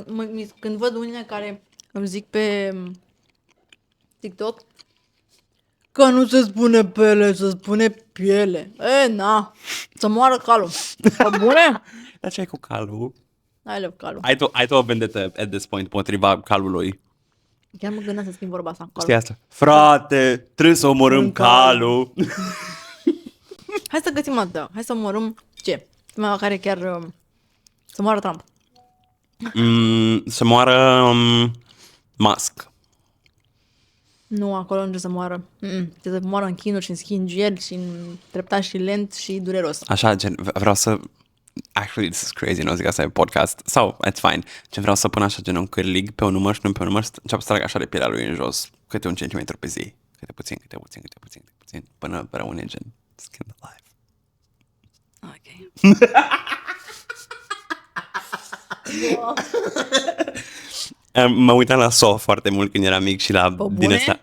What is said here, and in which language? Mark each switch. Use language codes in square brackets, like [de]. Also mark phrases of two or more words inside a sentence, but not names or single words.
[ro] Când văd unii care îmi zic pe TikTok că nu se spune pele, se spune piele. Na, să moară calul. Pe bune? Dar ce ai cu calul? [en] I love [ro] calul. Ai tu o vendetă [en] at this point [ro] potriva calului. Chiar mă gândeam să schimb vorba asta. Calul. Știi asta? Frate, trebuie să omorâm calul. Hai să găsim o dată. Hai să omorâm ce? Cineva care chiar să moară Trump. Să moară Musk. Nu, acolo nu trebuie să moară. Trebuie să moară în chinuri și în schingieri și în treptat și lent și dureros. Așa, gen, vreau să... [en] Actually, this is crazy, [ro] nu zic asta e podcast. Sau, [en] it's fine. [ro] Gen, vreau să pun așa gen un cârlig pe un număr și nu pe un număr, înceap să trag așa de pielea lui în jos, câte un centimetru pe zi. Câte puțin, până rămâne gen [en] skin alive. [ro] Ok. Mă uitam la Saw foarte mult când eram mic și la din asta.